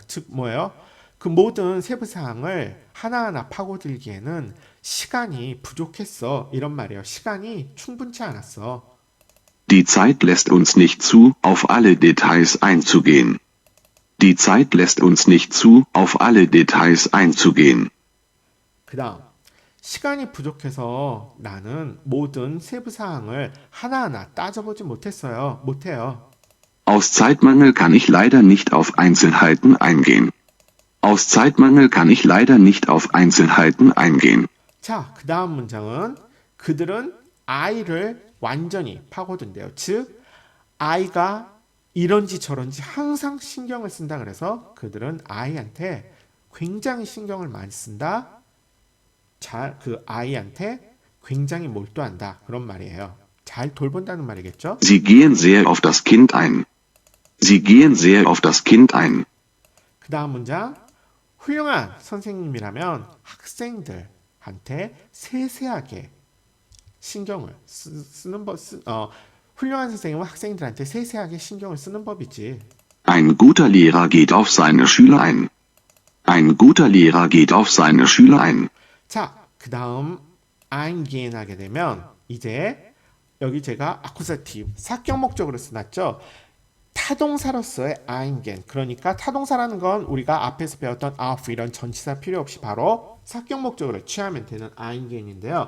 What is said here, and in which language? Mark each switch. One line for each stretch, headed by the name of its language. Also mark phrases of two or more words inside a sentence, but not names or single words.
Korean: 즉 뭐예요? 그 모든 세부 사항을 하나하나 파고들기에는 시간이 부족했어. 이런 말이에요. 시간이 충분치 않았어.
German: Die Zeit lässt uns nicht zu, auf alle Details einzugehen. Die Zeit lässt uns nicht zu, auf alle Details einzugehen.
Korean: 그 다음 시간이 부족해서 나는 모든 세부 사항을 하나하나 따져보지 못했어요. 못해요.
German: Aus Zeitmangel kann ich leider nicht auf Einzelheiten eingehen. Aus Zeitmangel kann ich leider nicht auf Einzelheiten eingehen.
Korean: 자, 그 다음 문장은 그들은 I를 완전히 파고든대요. 즉, I가 이런지 저런지 항상 신경을 쓴다 그래서 그들은 I한테 굉장히 신경을 많이 쓴다. 그 I한테 굉장히 몰두한다. 그런 말이에요. 잘 돌본다는 말이겠죠?
German: Sie gehen sehr auf das Kind ein. Sie gehen sehr auf das Kind ein.
Korean: 그 다음 문장. 훌륭한 선생님이라면 학생들한테 세세하게 신경을 쓰는 법, 훌륭한 선생님은 학생들한테 세세하게 신경을 쓰는 법이지.
German: Ein guter Lehrer geht auf seine Schüler ein. Ein guter Lehrer geht auf seine Schüler ein.
Korean: 자, 그 다음 eingehen 하게 되면 이제 여기 제가 accusative 사격 목적으로 써놨죠. 타동사로서의 eingehen 그러니까 타동사라는 건 우리가 앞에서 배웠던 auf 이런 전치사 필요 없이 바로 사격 목적으로 취하면 되는 eingeen인데요.